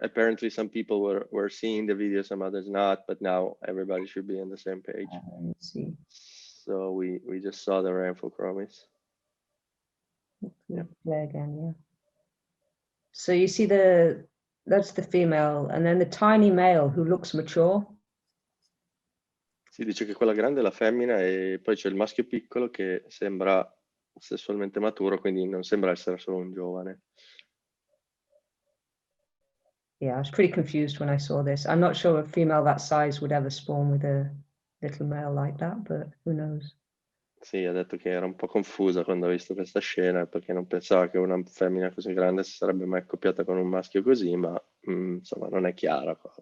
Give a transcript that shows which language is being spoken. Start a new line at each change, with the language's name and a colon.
English: Apparently some people were seeing the video, some others not, but now everybody should be on the same page. Let's see. So we just saw the Rhamphochromys. Yeah. Play again, yeah. So you see that's the female, and then the tiny male who looks mature.
Italian: Si dice che quella grande è la femmina e poi c'è il maschio piccolo che sembra sessualmente maturo, quindi non sembra essere solo un giovane.
English: Yeah, I was pretty confused when I saw this. I'm not sure a female that size would ever spawn with a little male like that, but who knows?
Italian: Sì, ha detto che era un po' confusa quando ha visto questa scena perché non pensava che una femmina così grande si sarebbe mai accoppiata con un maschio così, ma insomma non è chiara.